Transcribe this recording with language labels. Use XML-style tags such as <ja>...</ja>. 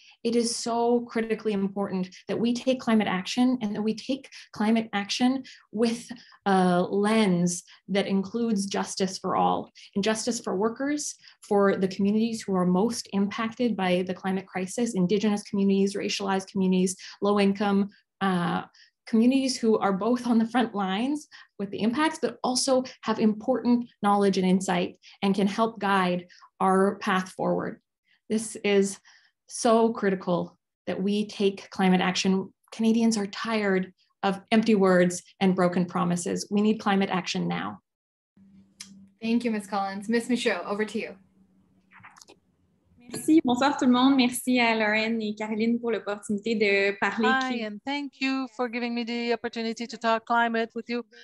<en>It is so critically important that we take climate action and that we take climate action with a lens that includes justice for all, and justice for workers, for the communities who are most impacted by the climate crisis, Indigenous communities, racialized communities, low income, communities who are both on the front lines with the impacts, but also have important knowledge and insight and can help guide our path forward. This is so critical that we take climate action. Canadians are tired of empty words and broken promises. We need climate action now. Thank you, Ms. Collins. Ms. Michaud, over to you.</en> <fr>Merci, bonsoir tout le monde. Merci à Lauren et Caroline pour l'opportunité de parler.</fr> <en>Hi, and thank you for giving me the opportunity to talk climate with you.</en>